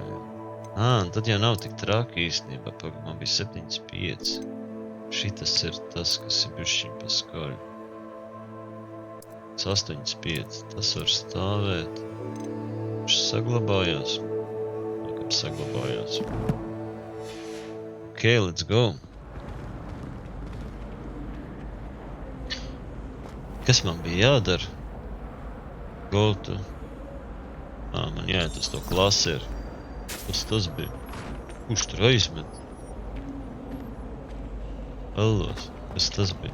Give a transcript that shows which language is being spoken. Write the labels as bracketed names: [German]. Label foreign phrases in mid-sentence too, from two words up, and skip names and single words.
[Latvian] Tad jau nav tik traki īstenībā, man bija 7,5. Šitas ir tas, kas ir bišķiņ pa skaļu. 8,5, tas var stāvēt. Viņš saglabājās. Laikam saglabājās. [English] Ok, let's go. [Latvian] Kas man bija jādara? [English] Go to. [Latvian] Man jāiet uz to klaseru. Kas tas bija? Kurš tur aizmet? Allos, kas tas bija?